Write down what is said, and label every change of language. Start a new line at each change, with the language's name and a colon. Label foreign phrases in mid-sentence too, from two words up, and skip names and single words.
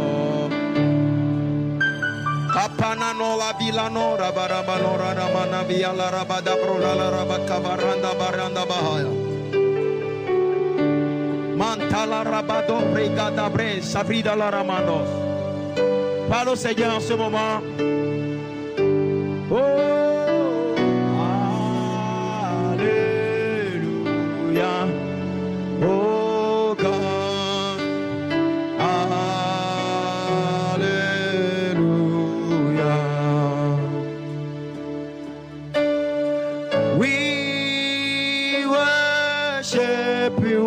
French: Capana Nola Vilano, Rabarabano, Ramana Via la Rabada Prola, la Rabacavaranda, Baranda Bahaya, Mantala Rabado, Brigada Bre, Sabrida la Ramanos. Parle au Seigneur en ce moment. Oh, alléluia.
English: Oh God, alléluia. We worship you.